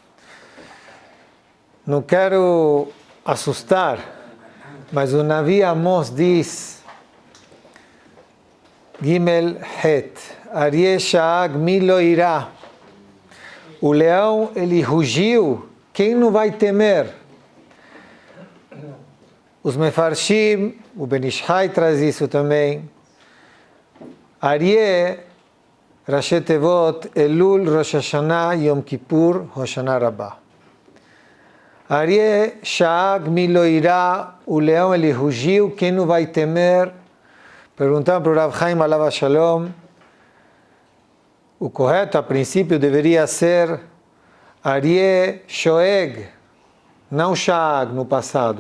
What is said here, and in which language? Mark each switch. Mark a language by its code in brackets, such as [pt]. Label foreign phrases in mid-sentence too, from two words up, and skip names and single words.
[pt] Não quero assustar, mas o Navi Amos diz, [he] גימל חית, אריה שאג מי לא ירא. [pt] O leão, ele rugiu, quem não vai temer? Os Mefarshim, o Ben Ishai traz isso também. [he] אריה, ראשי תיבות, אלול, ראש השנה, יום כיפור, הושענא רבה. אריה שאג מי לא ירא, [pt] o leão ele rugiu, quem não vai temer? Perguntaram para o Rav Chaim [he] עליו השלום. [pt] O correto, a princípio, deveria ser [he] אריה שואג, [pt] não Sha'ag no passado.